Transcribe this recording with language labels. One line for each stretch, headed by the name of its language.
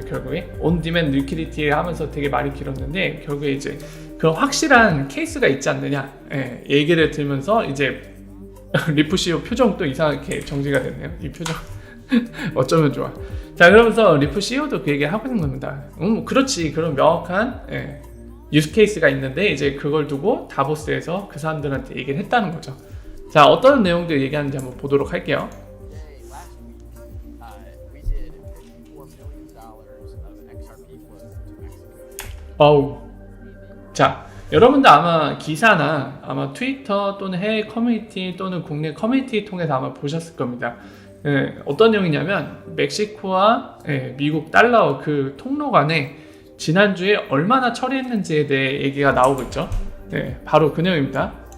Korean: 결국에 on demand liquidity 하면서 되게 말이 길었는데 결국에 이제 그런 확실한 케이스가 있지 않느냐 얘기를 들면서 이제 리프 CEO 표정 또 이상하게 정지가 됐네요. 이 표정 어쩌면 좋아. 자, 그러면서 리프 CEO도 그 얘기를 하고 있는 겁니다. 그렇지, 그런 명확한 유스 케이스가 있는데 이제 그걸 두고 다보스에서 그 사람들한테 얘기를 했다는 거죠. 자, 어떤 내용들 얘기하는지 한번 보도록 할게요.
English: Last week, we did $54 million of XRP flows to Mexico.
Korean: 어우. 자, 여러분들 아마 기사나 아마 트위터 또는 해외 커뮤니티 또는 국내 커뮤니티 통해서 아마 보셨을 겁니다. 어떤 내용이냐면 멕시코와 미국 달러 그 통로 간에 지난주에 얼마나 처리했는지에 대해 얘기가 나오고 있죠. 바로 그 내용입니다.